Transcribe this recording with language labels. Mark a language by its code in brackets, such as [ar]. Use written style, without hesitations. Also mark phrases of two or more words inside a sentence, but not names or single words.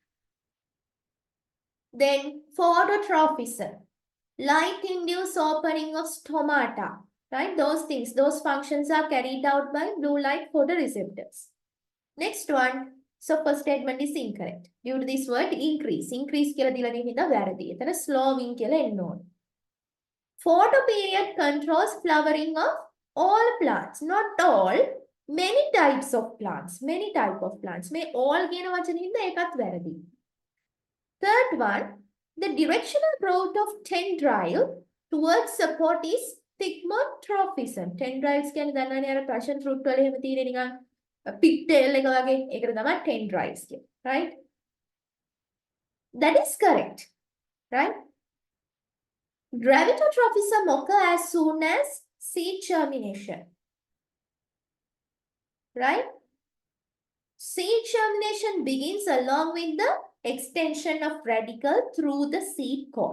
[en] Then phototrophism. Light-induced opening of stomata. Right? Those things, those functions are carried out by blue light photoreceptors. Next one. So first statement is incorrect. Due to this word increase. [si] Increase කියලා දීලා තියෙන හින්දා වැරදි. එතන slowing කියලා එන්න ඕනේ. [en] Photoperiod controls flowering of all plants. Not all. Many types of plants. Many type of plants. [si] මේ all කියන වචනේ හින්දා ඒකත් වැරදි. [en] Third one. The directional growth of tendrile towards support is thigmotrophism. [si] Tendriles කියන්නේ දන්නවනේ අර [en] passion fruit [si] වල එහෙම තියෙන නිකන් pigtail එක වගේ. ඒකට තමයි tendriles කියන්නේ. [en] Right? That is correct. Right? Gravitotrophism occurs as soon as seed germination. Right? Seed germination begins along with the extension of radicle through the seed core.